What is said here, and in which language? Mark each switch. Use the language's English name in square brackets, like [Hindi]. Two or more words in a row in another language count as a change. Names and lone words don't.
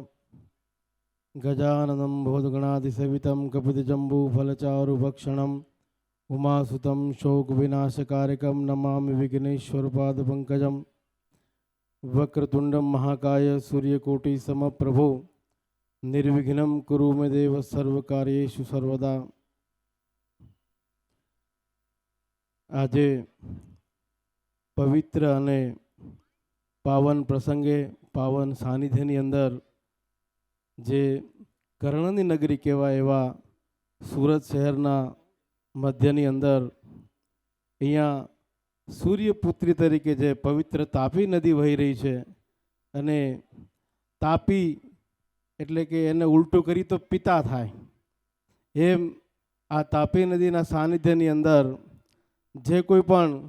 [Sanskrit] गजाननं भूतगणाधिसेवितं कपितजम्बूफलचारुभक्षणम् उमासुतं शोकविनाशकारकं नमामि विघ्नेश्वरपादपङ्कजं। वक्रतुण्डं महाकाय सूर्यकोटिसमप्रभो निर्विघ्नं कुरु मे देव सर्वकार्येषु सर्वदा। [Gujarati] આજે પવિત્ર અને પાવન પ્રસંગે પાવન સાનિધ્યની અંદર જે કર્ણની નગરી કહેવાય એવા સુરત શહેરના મધ્યની અંદર અહીંયા સૂર્યપુત્રી તરીકે જે પવિત્ર તાપી નદી વહી રહી છે અને તાપી એટલે કે એને ઉલટું કરી તો પિતા થાય એમ આ તાપી નદીના સાનિધ્યની અંદર જે કોઈ પણ